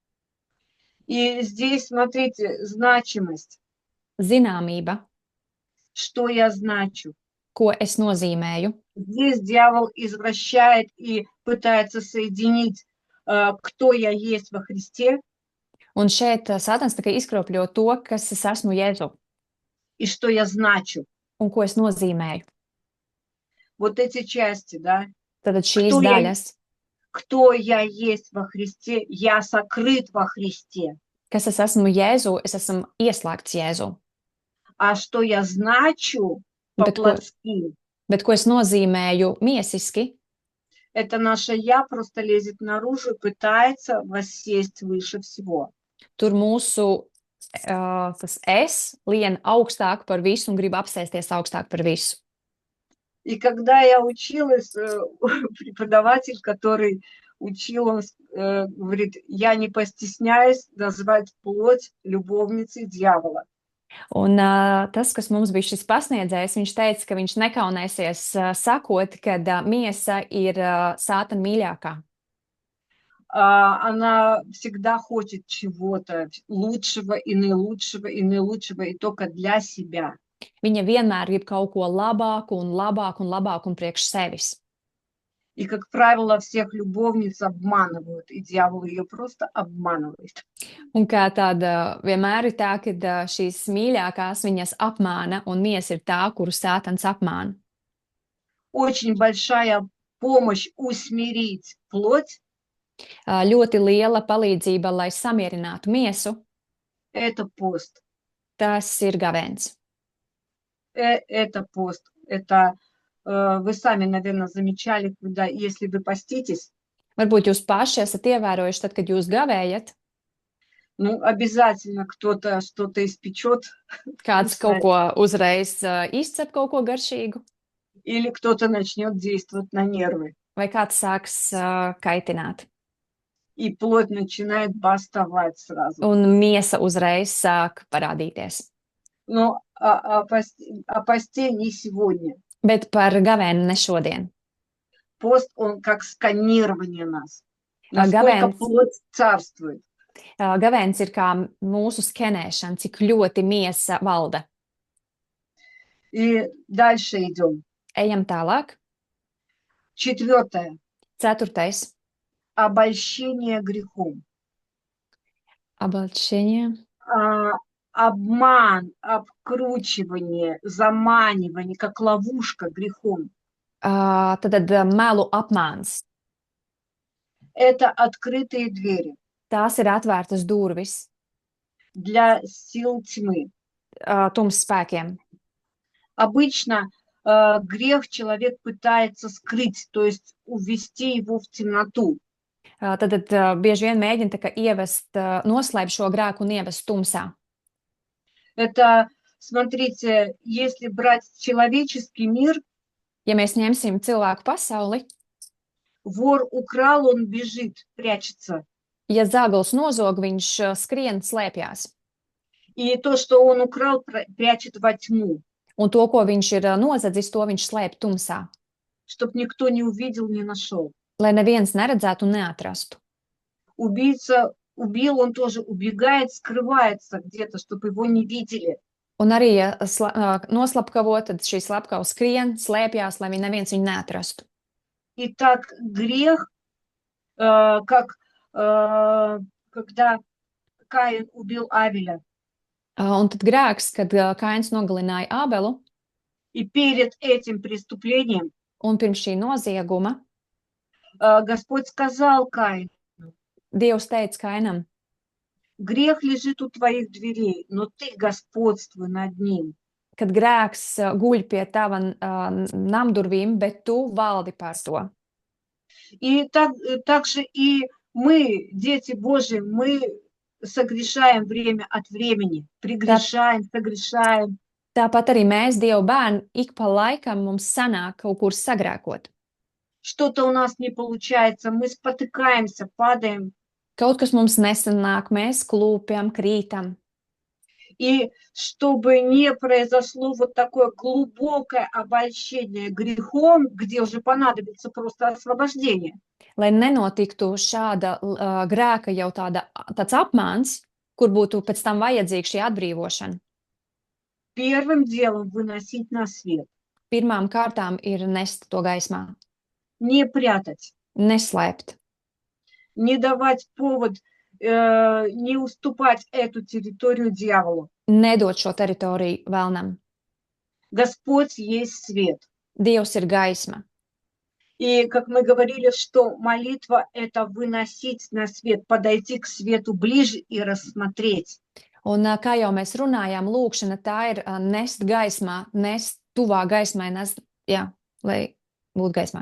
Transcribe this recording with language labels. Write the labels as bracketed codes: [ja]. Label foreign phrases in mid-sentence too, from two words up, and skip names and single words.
[ru] И здесь, смотрите, значимость. [lv] Zināmība, [ru] Что я значу? [lv] ko es nozīmēju. [ru] Здесь дьявол извращает и пытается соединить, кто я есть во Христе [lv] Un šeit Sātans tikai izkropļo to, kas es esmu Jēzu [ru] и что я значу. [lv] un ko es nozīmēju. [ru] Вот эти части, да? [lv] Tad šīs [ru] Кто я, [lv] daļas, [ru] кто я есть во Христе, я сокрыт во Христе. [lv] kas es esmu Jēzu, es esmu ieslēgts Jēzu. [ru] А что я значу [lv] Bet ko, [ru] по-плотски, [lv] bet ko es nozīmēju miesiski, [ru] это наше «я» просто лезет наружу и пытается воссесть выше всего. [lv] tur mūsu tas es lien augstāk par visu un grib apsēsties augstāk par visu. [ru] И когда я училась, преподаватель, который учил, он говорит, я не постесняюсь назвать плоть любовницей дьявола. [lv] Un tas, kas mums bija šis pasniedzējs, viņš teica, ka viņš nekaunēsies sakot, ka miesa ir Sātana mīļākā. [ru] Она всегда хочет чего-то лучшего и наилучшего, и только для себя. [lv] Viņa vienmēr grib kaut ko labāku un labāku un labāku un priekš sevis. [ru] И, как правило, всех любовниц обманывают, и дьявол ее просто обманывает. [lv] Un kā tāda vienmēr ir tā, ka šīs mīļākās viņas apmāna, un miesa ir tā, kuru Sātans apmāna. [ru] Очень большая помощь усмирить плоть [lv] Ļoti liela palīdzība, lai samierinātu miesu, – [ru] это пост. [lv] tas ir gavēns. [ru] Это пост. Это вы сами, наверное, замечали, когда, если вы поститесь, [lv] Varbūt jūs paši esat ievērojuši, tad, kad jūs gavējat, [ru] Ну, обязательно кто-то что-то испечет [lv] kāds kaut [ru] вкусное, [lv] ko uzreiz izcep kaut ko garšīgu, [ru] или кто-то начнет действовать на нервы, [lv] vai kāds sāks kaitināt. [ru] и плоть начинает бастовать сразу. [lv] Un miesa uzreiz sāk parādīties. [ru] Но о посте не сегодня. [lv] Bet par gavēnu ne šodien. [ru] Пост, он как сканирование нас. Насколько [lv] Gavēns, [ru] плоть царствует. [lv] gavēns ir kā mūsu skenēšana, cik ļoti miesa valda. [ru] И дальше идем. [lv] Ejam tālāk. [ru] 4. [lv] 4. [ru] Обольщение грехом. Обольщение. Обман, обкручивание, заманивание, как ловушка грехом. [lv] Tad melu apmāns. [ru] Это открытые двери [lv] Tās ir atvērtas durvis [ru] для сил тьмы. [lv] Tums spēkiem. [ru] Обычно грех человек пытается скрыть, то есть увести его в темноту. [lv] Tad bieži vien mēģina tā kā ievest, noslēpt šo grēku un ievest tumsā. [ru] Это, смотрите, если брать человеческий мир, [lv] Ja mēs ņemsim cilvēku pasauli, [ru] вор украл, он бежит, прячется. [lv] ja zagls nozog, viņš skrien, slēpjās. [ru] И то, что он украл, прячет во тьму, [lv] Un to, ko viņš ir nozadzis, to viņš slēp tumsā, [ru] чтобы никто не увидел, не нашел. [lv] lai neviens neredzētu un neatrastu. [ru] Убийца убил, он тоже убегает, скрывается где-то, чтобы его не видели. [lv] Un arī, ja noslapkavo, tad šī slepkava skrien, slēpjās, lai neviens viņu neatrastu. [ru] И так грех, как когда Каин убил Авеля. [lv] Un tad grēks, kad Kains nogalināja Ābelu, [ru] И перед этим преступлением [lv] un pirms šī nozieguma [ru] Господь сказал Каину: [lv] Dievs teica Kainam, [ru] грех лежит у твоих дверей, но ты господствуй над ним. [lv] kad grēks guļ pie tava namdurvīm, bet tu valdi par to. [ru] И так же и мы, дети Божьи, мы согрешаем время от времени, прегрешаем, согрешаем. [lv] Tāpat arī mēs, Dieva bērni, ik pa laikam mums sanāk kaut kur sagrēkot. [ru] Что-то у нас не получается, мы спотыкаемся, падаем. [lv] Kaut kas mums nesanāk, mēs klūpjam, krītam. [ru] И чтобы не произошло вот такое глубокое обольщение грехом, где уже понадобится просто освобождение. [lv] Lai nenotiktu šāda grēka jau tāds apmāns, kur būtu pēc tam vajadzīga šī atbrīvošana. [ru] Первым делом выносить на свет. [lv] Pirmām kārtām ir nest to gaismā. [ru] Не прятать. [lv] Neslēpt. [ru] Не давать повод, не уступать эту территорию дьяволу. [lv] Nedot šo teritoriju vēlnam. [ru] Господь есть свет. [lv] Dievs ir gaisma. [ru] И, как мы говорили, что молитва – это выносить на свет, подойти к свету ближе и рассмотреть. [lv] Un kā jau mēs runājām, lūkšana tā ir nest gaismā, nest tuvā gaismai, lai būtu gaismā.